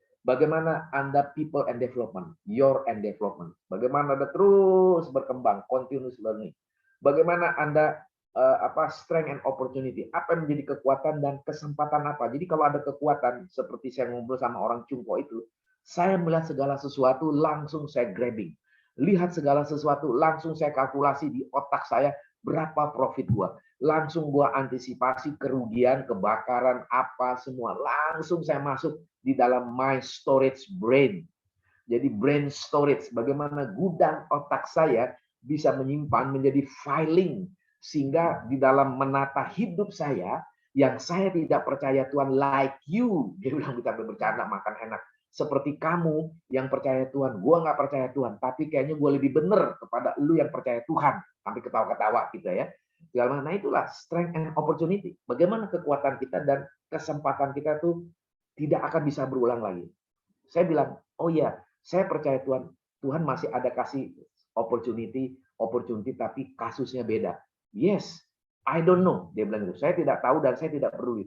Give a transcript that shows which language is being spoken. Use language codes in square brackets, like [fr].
[id] Bagaimana Anda [en] people and development, your and development. [id] Bagaimana Anda terus berkembang, [en] continuous learning. [id] Bagaimana Anda [en] strength and opportunity. [id] Apa yang menjadi kekuatan dan kesempatan apa. Jadi kalau ada kekuatan, seperti saya ngobrol sama orang Cungko itu, saya melihat segala sesuatu langsung saya grabbing. Lihat segala sesuatu langsung saya kalkulasi di otak saya berapa profit gua. Langsung gua antisipasi kerugian, kebakaran, apa semua. Langsung saya masuk di dalam [en] my storage brain. [id] Jadi brain storage, bagaimana gudang otak saya bisa menyimpan menjadi filing. Sehingga di dalam menata hidup saya, yang saya tidak percaya Tuhan [en] like you. [id] Dia bilang kita bercanda, makan enak. Seperti kamu yang percaya Tuhan, gue nggak percaya Tuhan, tapi kayaknya gue lebih benar kepada lu yang percaya Tuhan. Sampai ketawa-ketawa gitu ya. Nah itulah [en] strength and opportunity. [id] Bagaimana kekuatan kita dan kesempatan kita tuh tidak akan bisa berulang lagi. Saya bilang, oh ya, saya percaya Tuhan. Tuhan masih ada kasih opportunity, tapi kasusnya beda. [en] Yes, I don't know. [id] Dia bilang itu. Saya tidak tahu dan saya tidak peduli.